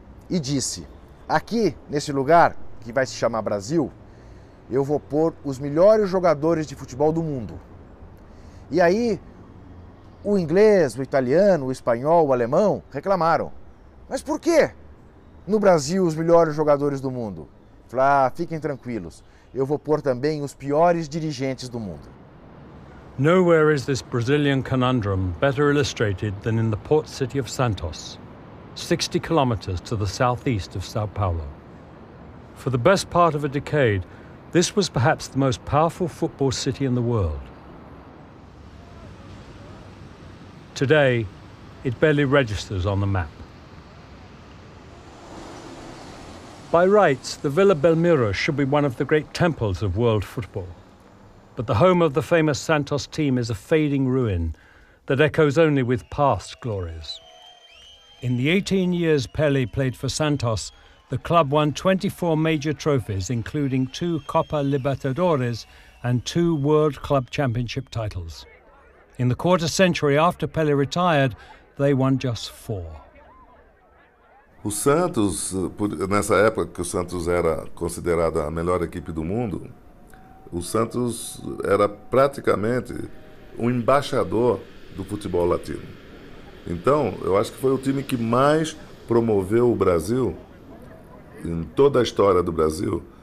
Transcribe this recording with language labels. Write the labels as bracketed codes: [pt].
[pt] E disse, aqui, nesse lugar, que vai se chamar Brasil, eu vou pôr os melhores jogadores de futebol do mundo. E aí, o inglês, o italiano, o espanhol, o alemão reclamaram. Mas por quê? No Brasil, os melhores jogadores do mundo. Falaram, fiquem tranquilos, eu vou pôr também os piores dirigentes do mundo. [en] Nowhere is this Brazilian conundrum better illustrated than in the port city of Santos, 60 kilometers to the southeast of Sao Paulo. For the best part of a decade, this was perhaps the most powerful football city in the world. Today, it barely registers on the map. By rights, the Villa Belmiro should be one of the great temples of world football. But the home of the famous Santos team is a fading ruin that echoes only with past glories. In the 18 years Pelé played for Santos, the club won 24 major trophies, including 2 Copa Libertadores and 2 World Club Championship titles. In the quarter century after Pelé retired, they won just 4. [pt] O Santos, nessa época que o Santos era considerado a melhor equipe do mundo, o Santos era praticamente um embaixador do futebol latino. Então, eu acho que foi o time que mais promoveu o Brasil, em toda a história do Brasil.